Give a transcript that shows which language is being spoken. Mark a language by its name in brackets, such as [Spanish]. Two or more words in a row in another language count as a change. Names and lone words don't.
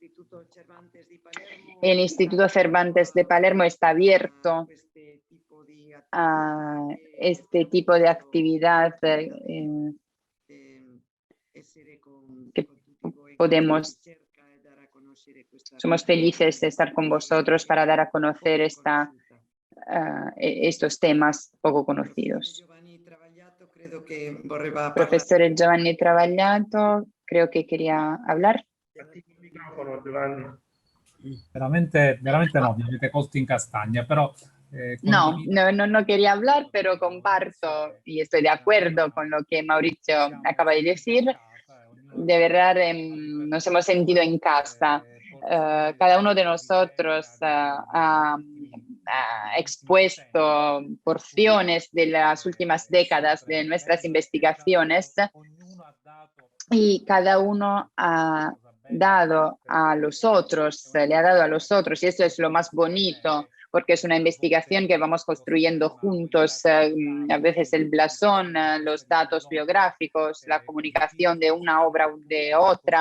[Spanish] El Instituto Cervantes de Palermo está abierto a este tipo de actividad que podemos Somos felices de estar con vosotros para dar a conocer estos temas poco conocidos. Profesor Giovanni Travagliato, creo que quería hablar. [Italian] Veramente no, mi avete colto in castagna, però [Spanish] No quería hablar, pero comparto y estoy de acuerdo con lo que Mauricio acaba de decir. De verdad, nos hemos sentido en casa. Cada uno de nosotros ha expuesto porciones de las últimas décadas de nuestras investigaciones y cada uno ha dado a los otros, le ha dado a los otros, y eso es lo más bonito, porque es una investigación que vamos construyendo juntos, a veces el blasón, los datos biográficos, la comunicación de una obra o de otra.